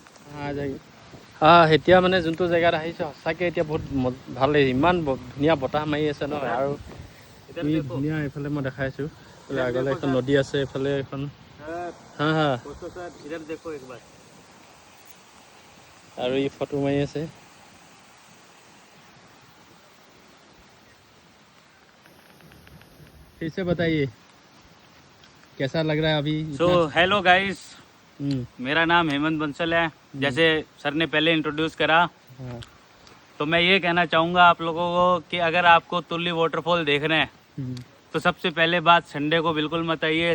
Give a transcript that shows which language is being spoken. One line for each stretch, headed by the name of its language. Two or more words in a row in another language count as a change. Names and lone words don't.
Assamese: এতিয়া মানে যোনটো জেগাত আহিছে সঁচাকৈ এতিয়া বহুত ভাল লাগিছে, ইমান ধুনীয়া বতাহ মাৰি আছে ন, আৰু কি ধুনীয়া এইফালে মই দেখাইছোঁ, এইফালে আগলৈ এখন নদী আছে, এইফালে এখন আৰু ই ফটো মাৰি আছে।
Hindi: फिर से बताइए कैसा लग रहा है अभी? सो हेलो गाइस, मेरा नाम हेमंत बंसल है। जैसे सर ने पहले इंट्रोड्यूस करा, तो मैं ये कहना चाहूँगा आप लोगों को कि अगर आपको तुल्ली वाटरफॉल देखना है तो सबसे पहले बात संडे को बिल्कुल मत आइए।